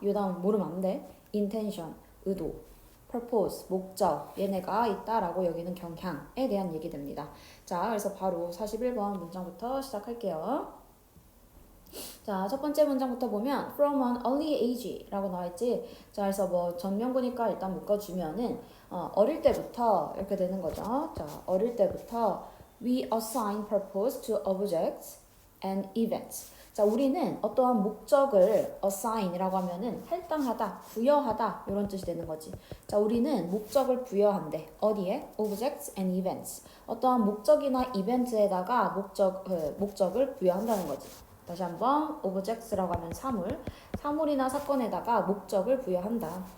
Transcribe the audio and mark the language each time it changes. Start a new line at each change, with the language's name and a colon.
Korean: 요 다음 모르면 안 돼. intention, 의도, purpose, 목적, 얘네가 있다라고 여기는 경향에 대한 얘기 됩니다. 자, 그래서 바로 41번 문장부터 시작할게요. 자, 첫 번째 문장부터 보면
English: from an early age
Korean: 라고 나와있지. 자, 그래서 뭐 전명구니까 일단 묶어주면은 어릴 때부터 이렇게 되는 거죠. 자, 어릴 때부터
English: we assign purpose to objects and events.
Korean: 자, 우리는 어떠한 목적을 assign이라고 하면은 할당하다, 부여하다 이런 뜻이 되는 거지. 자, 우리는 목적을 부여한대. 어디에?
English: objects and events.
Korean: 어떠한 목적이나 이벤트에다가 목적을 부여한다는 거지. 다시 한번 objects라고 하면 사물이나 사건에다가 목적을 부여한다.